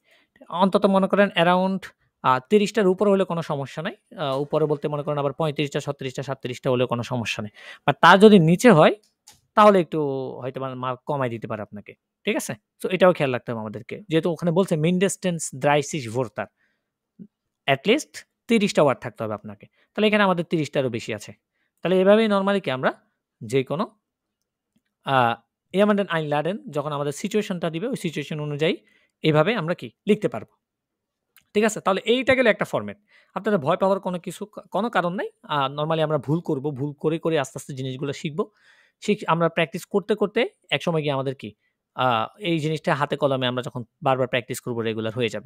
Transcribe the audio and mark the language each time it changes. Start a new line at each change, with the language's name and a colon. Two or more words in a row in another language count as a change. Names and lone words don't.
Bangla: অন্তত মনে করেন অ্যারাউন্ড 30টার উপরে হলে কোনো সমস্যা নাই। উপরে বলতে মনে করেন আবার 35টা, 36টা, 37টা হলেও কোনো সমস্যা নেই। বা তার যদি নিচে হয় তাহলে একটু হয়তোবা মার্ক কমায় দিতে পারে আপনাকে। ঠিক আছে? সো এটাও খেয়াল রাখতে হবে আমাদেরকে। যেহেতু ওখানে বলছে
German: mindestens 30 Wörter
English: at least 30
Bangla: টা ওয়ার্ড থাকতে হবে আপনাকে। তাহলে এখানে আমাদের 30 টারও বেশি আছে। তাহলে এভাবেই নরমালি কি আমরা যেকোনো আ
German: jemanden einladen
Bangla: যখন আমাদের সিচুয়েশনটা দিবে ওই সিচুয়েশন অনুযায়ী এভাবে আমরা কি লিখতে পারব। ঠিক আছে? তাহলে এইটা গেল একটা ফরমেট। আপনাদের ভয় পাওয়ার কোনো কারণ নাই। নরমালি আমরা ভুল করব। ভুল করে আস্তে, আস্তে জিনিসগুলো শিখব। আমরা প্র্যাকটিস করতে একসময় গিয়ে আমাদের কি আ এই জিনিসটা হাতে কলমে আমরা যখন বারবার প্র্যাকটিস করব রেগুলার হয়ে যাবে।